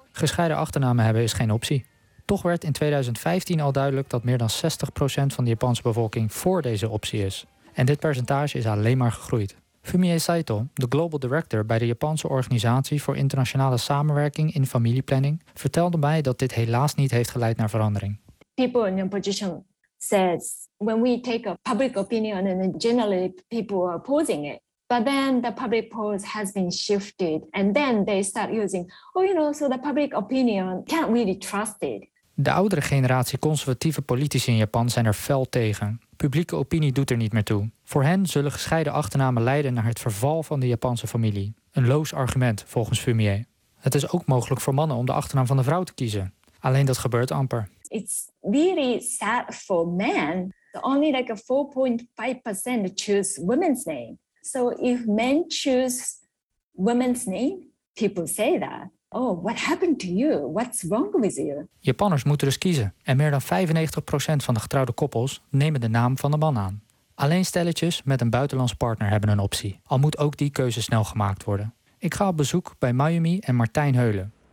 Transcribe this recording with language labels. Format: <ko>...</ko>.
<nl>Gescheiden achternamen hebben is geen optie. Toch werd in 2015 al duidelijk dat meer dan 60% van de Japanse bevolking voor deze optie is. En dit percentage is alleen maar gegroeid. Fumie Saito, de Global Director bij de Japanse Organisatie voor Internationale Samenwerking in Familieplanning, vertelde mij dat dit helaas niet heeft geleid naar verandering.</nl> <en>People in opposition says when we take a public opinion and generally people are opposing it. But then the public polls has been shifted and then they start using so the public opinion can't really trust it.</en> <nl>De oudere generatie conservatieve politici in Japan zijn er fel tegen. Publieke opinie doet er niet meer toe. Voor hen zullen gescheiden achternamen leiden naar het verval van de Japanse familie. Een loos argument, volgens Fumie. Het is ook mogelijk voor mannen om de achternaam van de vrouw te kiezen. Alleen dat gebeurt amper.</nl> <en>It's really sad for men. Only like a 4.5% choose women's name. So if men choose women's name, people say that. Oh, what happened to you? What's wrong with you?</en> <nl>Japanners moeten dus kiezen. En meer dan 95% van de getrouwde koppels nemen de naam van de man aan. Alleen stelletjes met een buitenlands partner hebben een optie. Al moet ook die keuze snel gemaakt worden. Ik ga op bezoek bij Mayumi en Martijn Heulen.</nl>